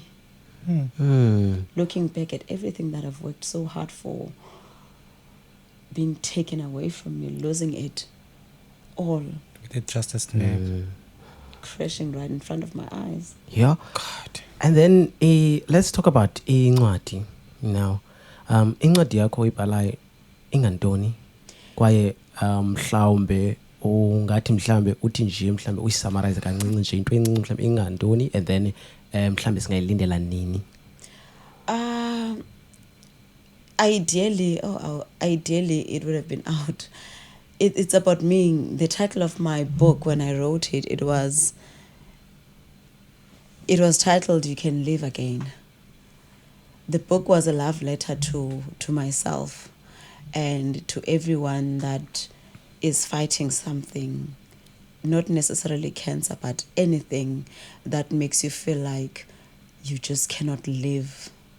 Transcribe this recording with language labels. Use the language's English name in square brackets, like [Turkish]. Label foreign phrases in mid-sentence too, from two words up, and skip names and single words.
[English] Looking back at everything that I've worked so hard for, being taken away from me, losing it all. With just a snap. Crashing right in front of my eyes. Yeah. God. And then let's talk about incwadi now. [Xhosa] Incwadi yakho ibhalayo ingantoni kwaye mhlawumbe ungathi mhlawumbe uthi nje mhlawumbe uyisummarize kancinci nje into encinci mhlawumbe ingantoni, [English] and then [Xhosa] mhlawumbe singayilindela nini? [English] Ideally it would have been out. It's about me. The title of my book, when I wrote it, it was titled "You Can Live Again." The book was a love letter to myself and to everyone that is fighting something, not necessarily cancer, but anything that makes you feel like you just cannot live.